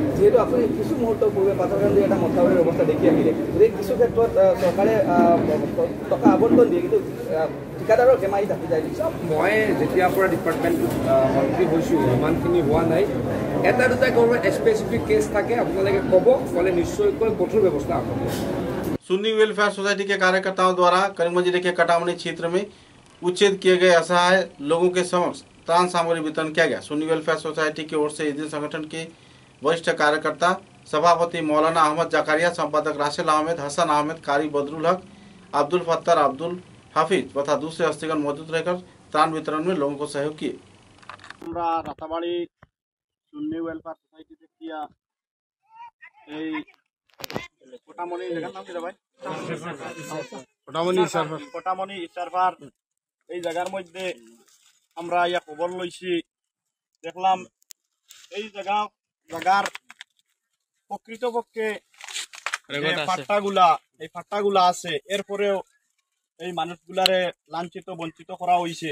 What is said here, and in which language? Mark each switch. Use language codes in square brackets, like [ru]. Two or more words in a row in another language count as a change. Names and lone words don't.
[as] যিহেতু আপুনি কিছু মুহূৰ্ত পূৰ্বে পাথৰকান্দি এটা মথাউৰিৰ অৱস্থা দেখি আহিলে, গতিকে কিছু ক্ষেত্ৰত চৰকাৰে টকা আবণ্টন দিয়ে কিন্তু ঠিকাদাৰৰ কেমাৰি থাকি যায়। মই যেতিয়াৰ পৰা ডিপাৰ্টমেণ্টত মন্ত্ৰী হৈছোঁ ইমানখিনি হোৱা নাই। এটা দুটা ক'ৰবাত [en] specific case [as] থাকে আপোনালোকে ক'ব, ক'লে নিশ্চয়কৈ কঠোৰ ব্যৱস্থা হ'ব। [hi] सुन्नी वेलफेयर सोसाइटी के कार्यकर्ताओं द्वारा करीमगंज जिले के कटावनी क्षेत्र में उच्छेद किए गए असहाय लोगों के समक्ष त्राण सामग्री वितरण किया गया। सुन्नी वेलफेयर सोसाइटी की ओर से इस दिन संगठन के वरिष्ठ कार्यकर्ता सभापति मौलाना अहमद जकारिया, संपादक राशिद अहमद, हसन अहमद, कारी बदरुल हक, अब्दुल फत्तर, अब्दुल हाफिज तथा दूसरे हस्तीगण मौजूद रहकर त्राण वितरण में लोगों को सहयोग किए। राताबाड़ी सुन्नी वेलफेयर सोसाइटी किया कोटामणि जगह नाम [bn] কি ভাই কোটামণি ইসারফার এই জায়গার মধ্যে আমরা ইয়া খবর লইছি, দেখলাম এই জায়গার প্রকৃতপক্ষে ফাট্টাগুলা আছে, এরপরেও এই মানুষগুলারে লাঞ্ছিত বঞ্চিত করা হয়েছে।